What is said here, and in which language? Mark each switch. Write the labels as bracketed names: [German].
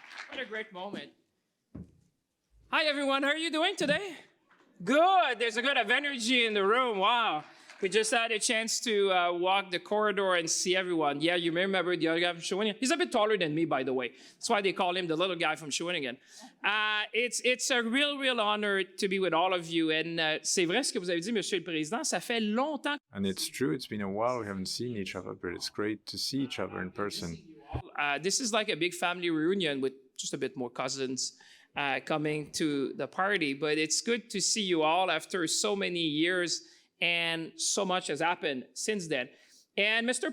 [English] What a great moment. Hi, everyone. How are you doing today? Good. There's a good of energy in the room. Wow. We just had a chance to walk the corridor and see everyone. Yeah, you may remember the other guy from Shawinigan. He's a bit taller than me, by the way. That's why they call him the little guy from Shawinigan. It's a real honor to be with all of you. [French] And c'est vrai ce que vous avez dit, Monsieur le Président. Ça fait longtemps. [English] And it's true. It's been a while. We haven't seen each other, but it's great to see each other in person. This is like a big family reunion with just a bit more cousins coming to the party. But it's good to see you all after so many years. And so much has happened since then. And Mr.